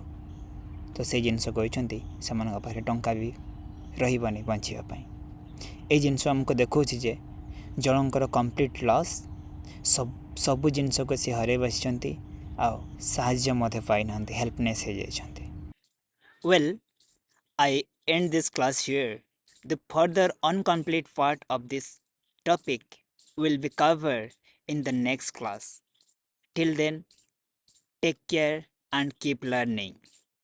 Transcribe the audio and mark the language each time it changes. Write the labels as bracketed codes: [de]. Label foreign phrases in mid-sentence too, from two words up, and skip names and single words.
[or] ତ ସେଇ ଜିନିଷ କହିଛନ୍ତି ସେମାନଙ୍କ ପାଖରେ ଟଙ୍କା ବି ରହିବନି ବଞ୍ଚିବା ପାଇଁ। এই ଜିନିଷ ଆମକୁ ଦେଖାଉଛି ଯେ ଜଣଙ୍କର [en] complete loss, [or] ସବୁ ଜିନିଷକୁ ସେ ହରାଇ ବସିଛନ୍ତି ଆଉ ସାହାଯ୍ୟ ମଧ୍ୟ ପାଇନାହାନ୍ତି, ହେଲ୍ପନେସ୍ ହେଇଯାଇଛନ୍ତି। [en] ୱେଲ୍, I end this class here. The further incomplete part of this topic will be covered in the next class. Till then, take care and keep learning.